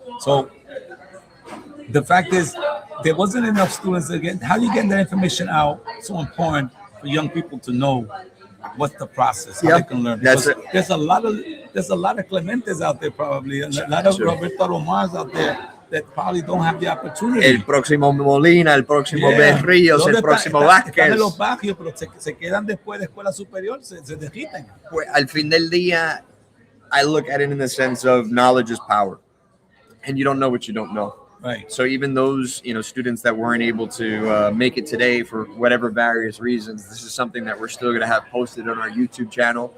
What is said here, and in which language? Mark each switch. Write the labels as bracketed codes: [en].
[en] So the fact is, there wasn't enough students again. How you getting that information out? So important for young people to know what's the process, how they can learn. Because there's a lot of Clementes out there probably, and a lot of Roberto Romars out there that probably don't have the opportunity. [es] El próximo Molina, el próximo Berríos, el próximo Vázquez. Están en los barrios, pero se quedan después de escuela superior, se desquitan. Pues al fin del día, [en] I look at it in the sense of knowledge is power. And you don't know what you don't know. Right. So even those, students that weren't able to make it today for whatever various reasons, this is something that we're still going to have posted on our YouTube channel.